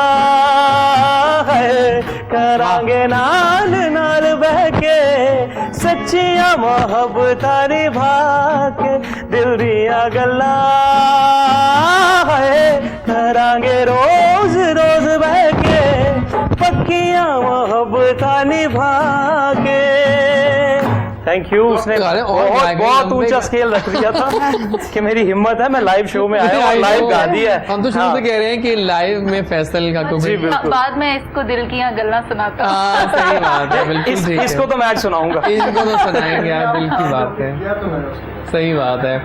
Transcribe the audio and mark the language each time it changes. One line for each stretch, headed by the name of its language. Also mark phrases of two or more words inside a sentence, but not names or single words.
Punjabi: ਹੈ ਕਰਾਂਗੇ ਨਾਲ ਨਾਲ ਬਹਿ ਕੇ, ਸੱਚੀਆਂ ਮੁਹੱਬਤਾਂ ਨਿਭਾ ਕੇ, ਦਿਲ ਦੀਆਂ ਗੱਲਾਂ ਹੈ ਕਰਾਂਗੇ ਰੋਜ਼ ਰੋਜ਼ ਬਹਿ ਕੇ, ਪੱਕੀਆਂ ਮੁਹੱਬਤਾਂ ਨਿਭਾ ਕੇ।
English: Thank you.
Hindi: उसने बहुत ऊंचा स्केल रख दिया था कि मेरी हिम्मत है, मैं
English: live show
Hindi: में आया और लाइव गा दिया है। हम तो शुरू से कह रहे हैं कि लाइव में फैसल का कोई बाद में इसको दिल की यहाँ गल्ला सुनाता हूँ। हाँ सही बात है, बिल्कुल इसको तो मैं आज सुनाऊंगा, इसको तो सुनाएंगे यार, दिल की बात है, सही बात है।